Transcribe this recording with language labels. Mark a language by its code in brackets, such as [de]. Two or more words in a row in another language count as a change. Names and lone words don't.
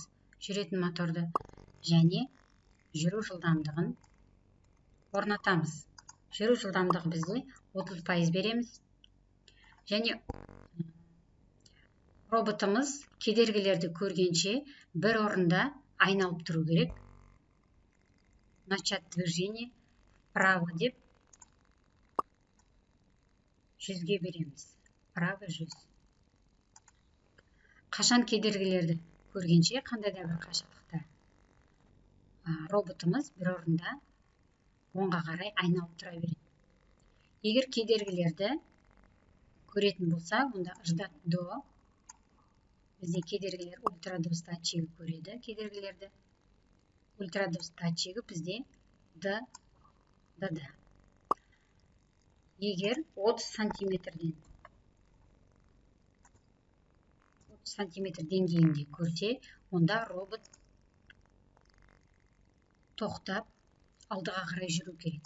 [kk] Жүретін моторды және жүру жылдамдығын орнатамыз. Жүру жылдамдығы бізде 30% береміз. Және роботымыз кедергілерді көргенше бір орында айналып тұру керек. [ru] Начать движение вправо [kk] деп 100-ге береміз. [ru] Вправо 100. [kk] Қашан кедергілерді көргенше, қандай да бір қашықтықта роботымыз бір орында оңға қарай айналып тұра береді. Егер кедергілерді көретін болса, онда [ru] ждать до. [kk] Бізде кедергілер ультрадыбыс датчигі көреді. Кедергілерді ультрадыбыс датчигі бізде D. Егер 30 сантиметр деңгейінде көрсе, онда робот тоқтап, алдыға қарай жүру керек.